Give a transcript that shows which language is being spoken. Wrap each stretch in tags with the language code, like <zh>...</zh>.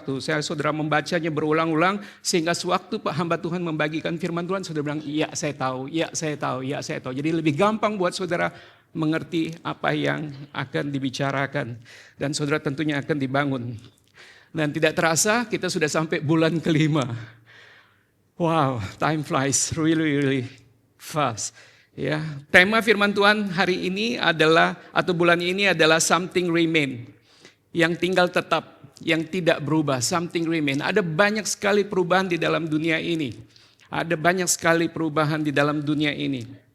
<id>Saya saudara membacanya berulang-ulang sehingga sewaktu hamba Tuhan membagikan firman Tuhan, saudara bilang, iya saya tahu, iya saya tahu, iya saya tahu. Jadi lebih gampang buat saudara mengerti apa yang akan dibicarakan. Dan saudara tentunya akan dibangun. Dan tidak terasa kita sudah sampai bulan ke-5.</id> <en>Wow, time flies really fast.</en> <id>Ya, tema firman Tuhan hari ini adalah, atau bulan ini adalah</id> <en>something remain.</en> <id>Yang tinggal tetap, yang tidak berubah,</id> <en>something remain.</en> <id>Ada banyak sekali perubahan di dalam dunia ini. Ada banyak sekali perubahan di dalam dunia ini.</id>